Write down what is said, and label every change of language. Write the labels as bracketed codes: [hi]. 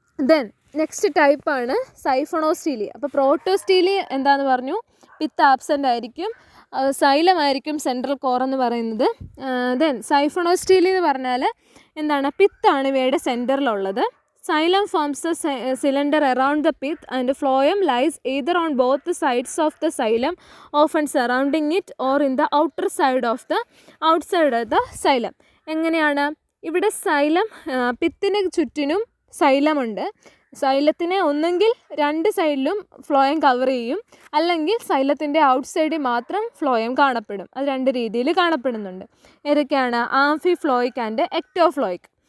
[ml] Then next ടൈപ്പാണ് സൈഫണോസ്റ്റീലി. അപ്പോൾ പ്രോട്ടോസ്റ്റീലി എന്താണെന്ന് പറഞ്ഞു, പിത്ത് ആബ്സെൻ്റ് ആയിരിക്കും, സൈലമായിരിക്കും സെൻട്രൽ കോർ എന്ന് പറയുന്നത്. ദെൻ സൈഫണോസ്റ്റീലി എന്ന് പറഞ്ഞാൽ എന്താണ്, പിത്താണ് ഇവയുടെ സെൻറ്ററിലുള്ളത്. [en] Xylem forms the cylinder around the pith and phloem lies either on both the sides of the xylem, often surrounding it, or in the outside of the xylem. [ml] എങ്ങനെയാണ് ഇവിടെ xylem, പിത്തിന് ചുറ്റിനും സൈലമുണ്ട്. സൈലത്തിനെ ഒന്നെങ്കിൽ രണ്ട് സൈഡിലും ഫ്ലോയം കവർ ചെയ്യും, അല്ലെങ്കിൽ സൈലത്തിൻ്റെ ഔട്ട്സൈഡിൽ മാത്രം phloem കാണപ്പെടും. അത് രണ്ട് രീതിയിൽ കാണപ്പെടുന്നുണ്ട്. ഏതൊക്കെയാണ്, ആംഫിഫ്ലോയിക് ആൻഡ് എക്ടോഫ്ലോയിക്.